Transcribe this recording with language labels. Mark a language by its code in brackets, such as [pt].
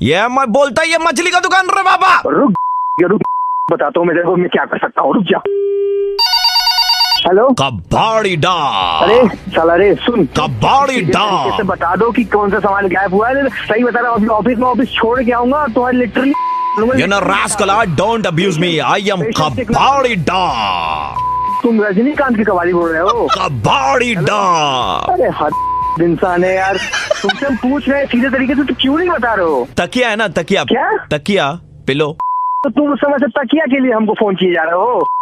[hi] ये मैं बोलता ये मछली का दुकान रे बाबा। रुक बताता हूँ मैं, देखो मैं क्या कर सकता हूँ, रुक जा। हेलो कबाड़ी डा। अरे साला रे सुन, कबाड़ी डा कैसे बता दो कि कौन सा सामान गायब हुआ है। सही बता रहा हूँ, ऑफिस में ऑफिस छोड़ के आऊंगा तो literally [en] You know rascal, don't abuse me. I am Kabali डा। [hi] तुम रजनीकांत की कबाड़ी बोल रहे हो? कबाड़ी डा। अरे हद इंसान है यार, तुमसे हम पूछ रहे हैं सीधे तरीके से, तो क्यों नहीं बता रहे हो? तकिया है ना, तकिया। क्या तकिया पिलो? तो तुम उस समय से तकिया के लिए हमको फोन किए जा रहे हो?